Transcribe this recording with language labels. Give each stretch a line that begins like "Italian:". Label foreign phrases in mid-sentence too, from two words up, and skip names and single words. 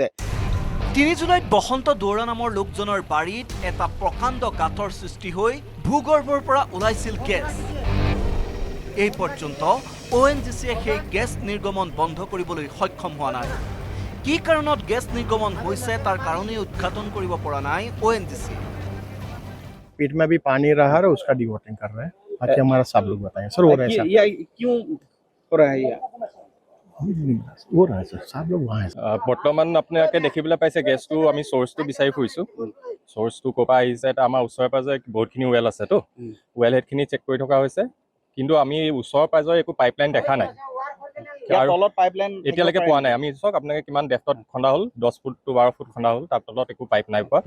Assamese: 3 জুলাইত বসন্ত দুৱৰা নামৰ লোকজনৰ বাৰীত এটা প্ৰকাণ্ড গাঁতৰ সৃষ্টি হৈ ভূগৰ্ভৰ পৰা ওলাইছিল গেছ। এই পৰ্যন্ত ONGCয়ে সেই গেছ নিৰ্গমন বন্ধ কৰিবলৈ সক্ষম হোৱা নাই। কি কাৰণত গেছ নিৰ্গমন হৈছে তাৰ কাৰণেই উদ্ঘাটন কৰিব পৰা নাই ONGC।
Hindi: पेट में भी पानी रहा है और उसका डिवोटिंग कर रहे हैं। बाकी हमारा सब लोग बताएंगे सर। हो रहा है सर, क्यों हो रहा है हो रहा है सर, सब लोग वहाँ हैं।
Assamese: বৰ্তমান আপোনালোকে দেখিবলৈ পাইছে গেছটো আমি চ'ৰ্চটো বিচাৰি ফুৰিছোঁ। চ'ৰ্চটো ক'ৰ পৰা আহিছে, এটা আমাৰ ওচৰে পাজৰে বহুতখিনি ৱেল আছেতো, ৱেল হেডখিনি চেক কৰি থকা হৈছে, কিন্তু আমি ওচৰ পাজৰে একো পাইপলাইন দেখা নাই। আৰু তলত পাইপলাইন এতিয়ালৈকে পোৱা নাই। আমি চাওক আপোনালোকে কিমান ডেপ্থত খন্দা হ'ল, 10 ফুট to 12 ফুট খন্দা হ'ল, তাৰ তলত একো পাইপ নাই পোৱা।